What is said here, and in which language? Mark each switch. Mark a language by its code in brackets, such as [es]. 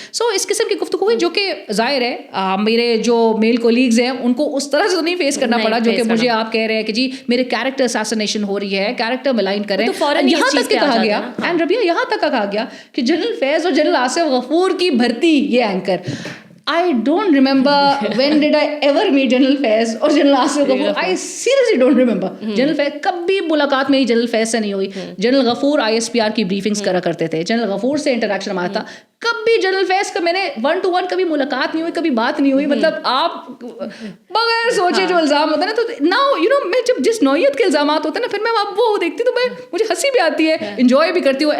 [ur] سو اس قسم کی گفتگو ہوئی جو کہ ظاہر ہے میرے جو میل کولیگز ہیں ان کو اس طرح سے نہیں فیس کرنا پڑا جو کہ مجھے آپ کہہ رہے ہیں کہ جی میرے کیریکٹر اساسینیشن ہو رہی ہے, کیریکٹر ملائن کریں. یہاں تک کہ کہا گیا, اینڈ ربیہ یہاں تک کہا گیا کہ جنرل فیض اور جنرل آصف غفور کی بھرتی یہ anchor. [en] I don't remember when did I ever meet General Faiz or General Asif Ghafoor. I seriously don't remember. [ur] General Faiz کبھی ملاقات میری جنرل فیض سے نہیں ہوئی. جنرل غفور ISPR کی بریفنگز کرا کرتے تھے, جنرل غفور سے انٹریکشن ہمارا تھا. کبھی جنرل فیض کا میں نے 1 to 1 کبھی ملاقات نہیں ہوئی, کبھی بات نہیں ہوئی. مطلب آپ بغیر سوچے جو الزام ہوتا ہے نا, تو [en] now you know [ur] میں جب جس نوعیت کے الزامات ہوتے ہیں نا پھر میں وہ دیکھتی تو مجھے ہنسی بھی آتی ہے, انجوائے بھی کرتی ہوں.